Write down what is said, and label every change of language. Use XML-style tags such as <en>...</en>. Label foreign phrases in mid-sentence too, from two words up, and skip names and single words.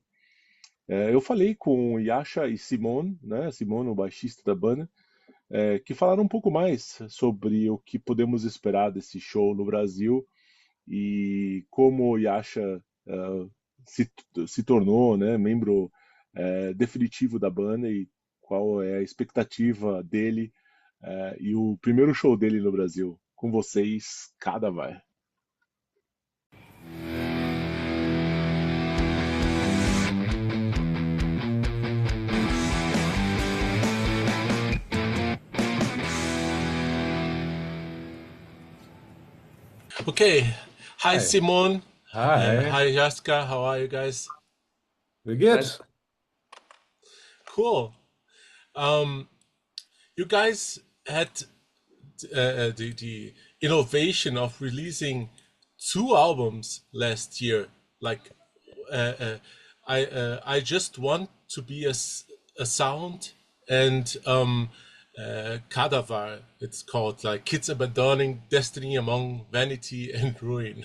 <pt>Eu falei com Jascha e Simone, né, Simone, o baixista da banda, que falaram um pouco mais sobre o que podemos esperar desse show no Brasil e como o Jascha se tornou, né, membro definitivo da banda e qual é a expectativa dele e o primeiro show dele no Brasil. Com vocês, Kadavar.</pt> <en>Okay. Hi, Hi. Simon. Hi. Hi, Jascha. How are you guys? We're good. Nice. Cool. You guys had the innovation of releasing 2 albums last year. Like, I just want to be a sound and Kadavar, it's called, like kids abandoning destiny among vanity and ruin.</en>